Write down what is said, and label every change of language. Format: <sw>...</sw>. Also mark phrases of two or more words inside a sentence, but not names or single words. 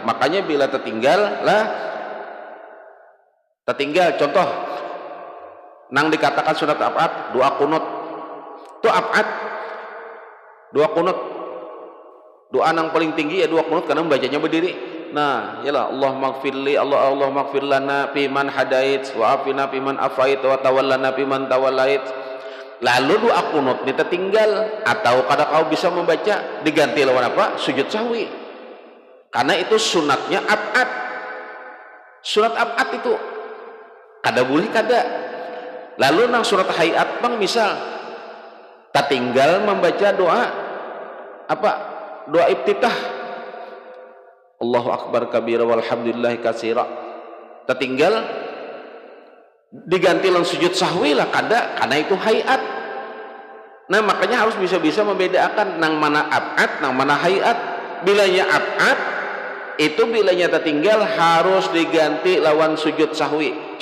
<bjn>Makanya bila tertinggal contoh nang dikatakan sunat ab'ad doa kunut. Itu ab'ad doa kunut. Doa nang paling tinggi ya doa kunut karena membacanya berdiri.</bjn> <ar>Nah, يا الله اغفر لي الله اغفر لنا فيمن هديت وعافنا فيمن عافيت وتولنا فيمن توليت.</ar> <bjn>Lalu doa kunut ini tertinggal atau kada kau bisa membaca, diganti lawan apa? Sujud sahwi. Karena itu sunatnya ab'ad. Sunat ab'ad itu kada boleh kada. Lalu nang surat hayat bang misal tertinggal membaca doa apa? Doa iftitah.</bjn> <ar>الله أكبر كبيرا والحمد لله كثيرا.</ar> <bjn>Tertinggal diganti langsung sujud sahwi lah kada, karena itu hayat. Nah makanya harus bisa-bisa membedakan nang mana ab'ad, nang mana hayat. Bilanya ab'ad itu bilanya tertinggal harus diganti lawan sujud sahwi.</bjn>